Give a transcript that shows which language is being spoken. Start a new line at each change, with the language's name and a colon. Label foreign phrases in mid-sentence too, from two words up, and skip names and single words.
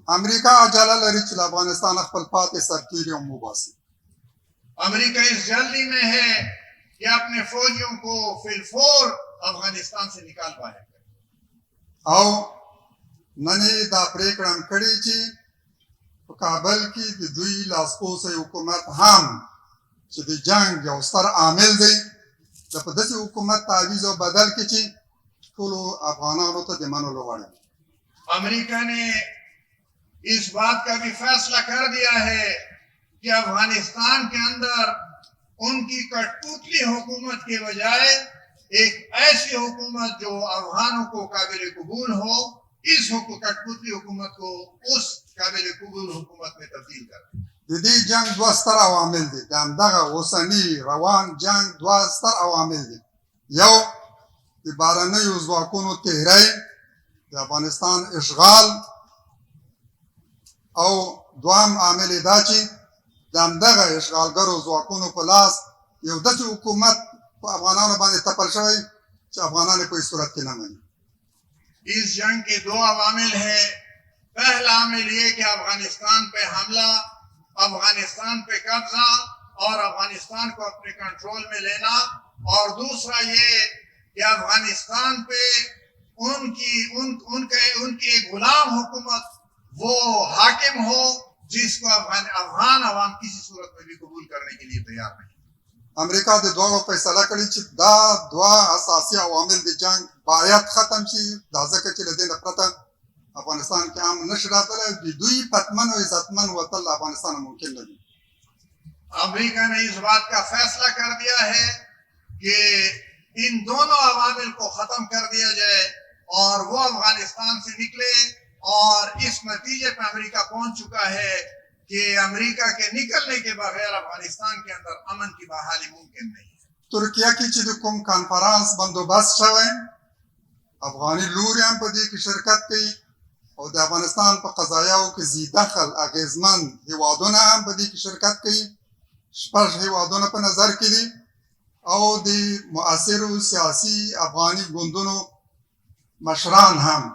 Pashto: امریکا عجله لري چې له افغانستان خپل پاتې سرتیري هم وباسي.
Urdu: امریکہ اس جلدی میں ہے کہ اپنے فوجیوں کو فی الفور افغانستان سے نکال پائے.
Pashto: او نن یې دا پرېکړه هم کړې چې په کابل کې د دوی لاسپوڅی حکومت هم چې د جنګ یو ستر عامل دی, د په داسې حکومت تعویض او بدل کې چې ټولو افغانانو ته د منلو وړ وي.
Urdu: امریکہ نے اس بات کا بھی فیصلہ کر دیا ہے کہ افغانستان کے اندر ان کی کٹپوتلی حکومت کے بجائے ایک ایسی حکومت جو افغانوں کو قابل قبول ہو, اس کٹپوتلی حکومت کو اس قابل قبول حکومت میں تبدیل کر.
Pashto: د دې جنګ 2 ستر عوامل دي. د همدغه اوسني روان جنګ 2 ستر عوامل دي. یو د بهرنیو ځواکونو تحری, د افغانستان اشغال, او دوام عامل دا چې د همدغه اشغالګرو ځواکونو په لاس یو داسې حکومت په افغانانو باندې تپل شوی چې افغانان په هیڅ صورت کې نه مني.
Urdu: اس جنگ کے دو عوامل ہیں. پہلا عامل یہ کہ افغانستان پہ حملہ، افغانستان پہ قبضہ اور افغانستان کو اپنے کنٹرول میں لینا، اور دوسرا یہ کہ افغانستان پہ ان کی ایک غلام حکومت وہ حاکم ہو جس کو افغان عوام کسی صورت میں بھی قبول کرنے کے لیے تیار نہیں.
Pashto: امریکا د دواړو فیصله کړې چې دا دوه اساسي عوامل د جنگ باید ختم شي، دا ځکه چې له دې نه پرته افغانستان کې امن نشي راتلی. د دوی پتمن و عزتمن وتل افغانستان ممکن نه دي.
Urdu: امریکہ نے اس بات کا فیصلہ کر دیا ہے کہ ان دونوں عوامل کو ختم کر دیا جائے اور وہ افغانستان سے نکلے، اور اس نتیجے پہ امریکہ پہنچ چکا ہے کہ امریکہ کے نکلنے کے بغیر افغانستان کے اندر امن کی بحالی ممکن نہیں ہے.
Pashto: ترکیه کې چې د کوم کانفرانس بندوبست شوی، افغاني لوري هم په دې کې شرکت کوي او د افغانستان په قضایاو کې ذی دخل اغیزمن هیوادونه هم په دې کې شرکت کوي. 6 هیوادونه په نظر کې دي او د مؤثرو سیاسي افغاني ګوندونو مشران هم.